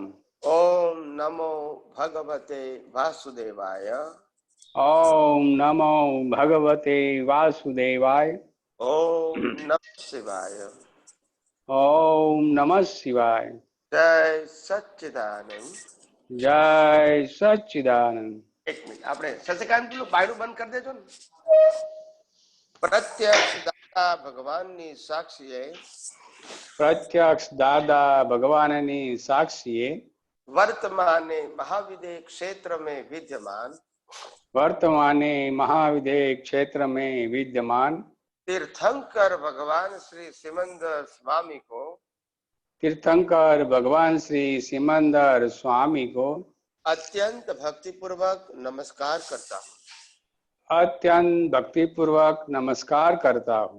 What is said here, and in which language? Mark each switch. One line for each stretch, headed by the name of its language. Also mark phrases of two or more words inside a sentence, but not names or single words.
Sanskrit: ओम नमो भगवते वासुदेवाय, ओम नमो भगवते वासुदेवाय, ओम नमः शिवाय। ओम नमः शिवाय. जय सच्चिदानंद। जय सच्चिदानंद.
Hindi: एक मिनट
Gujarati: આપણે સચિકાંત પેલું બાયણું બંધ કરી દેજો ને. પ્રત્યક્ષ દાદા ભગવાનની સાક્ષીએ, પ્રત્યક્ષ દાદા ભગવાનની સાક્ષીએ,
Hindi: वर्तमाने महाविदे क्षेत्र में विद्यमान, वर्तमाने महाविदे क्षेत्र में विद्यमान तीर्थंकर भगवान श्री सिमंदर स्वामी को, तीर्थंकर भगवान श्री सिमंदर स्वामी को अत्यंत भक्तिपूर्वक नमस्कार करता हूँ। अत्यंत भक्तिपूर्वक नमस्कार करता हूँ।